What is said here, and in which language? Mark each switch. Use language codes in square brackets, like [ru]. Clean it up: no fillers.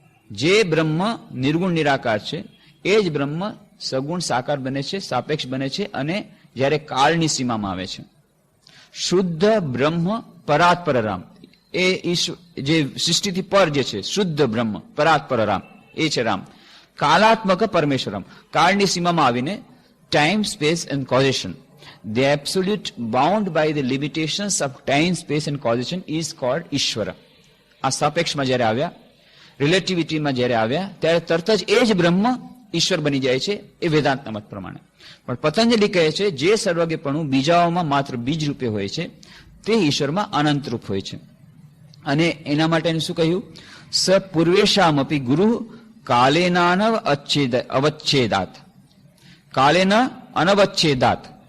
[gu] જે બ્રહ્મ નિર્ગુણ નિરાકાર છે એ જ બ્રહ્મ સગુણ સાકાર બને છે, સાપેક્ષ બને છે, અને જ્યારે કાળની સીમામાં આવે છે. શુદ્ધ બ્રહ્મ પરાત્પર રામ, એ ઈશ્વર જે સૃષ્ટિથી પર જે છે, શુદ્ધ બ્રહ્મ પરાત્પર રામ એ છે રામ. કાલાત્મક પરમેશ્વર રામ, કાળની સીમામાં આવીને [en] time, space and causation, the absolute bound by the limitations of time, space and causation is called [gu] ઈશ્વર. આ સાપેક્ષમાં જ્યારે આવ્યા, રિલેટિવિટીમાં જ્યારે આવ્યા, ત્યારે તરત જ એ જ બ્રહ્મ ઈશ્વર બની જાય છે, એ વેદાંતના મત પ્રમાણે. પણ પતંજલિ કહે છે જે સર્વજ્ઞપણું બીજાઓમાં માત્ર બીજ રૂપે હોય છે, તે ઈશ્વરમાં અનંત રૂપ હોય છે. અને એના માટે શું કહ્યું? [sa] સ પૂર્વેશામપી ગુરુ કાલેનાનવ અવચ્છેદાત, કાલેન અનવચ્છેદાત.